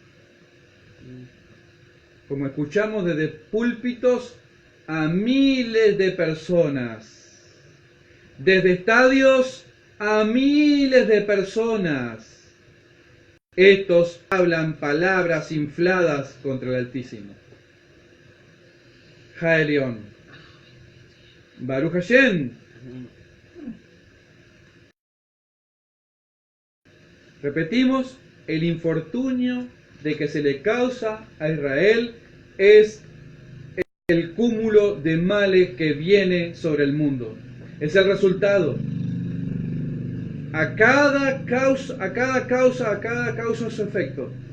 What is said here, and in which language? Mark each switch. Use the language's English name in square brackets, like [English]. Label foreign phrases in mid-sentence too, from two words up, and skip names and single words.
[Spanish] Como escuchamos desde púlpitos a miles de personas, desde estadios a miles de personas. Estos hablan palabras infladas contra el Altísimo. [Hebrew] Jaelión. ברוך השם. [Spanish] Repetimos, el infortunio de que se le causa a Israel es el cúmulo de males que viene sobre el mundo. Es el resultado. A cada causa su efecto.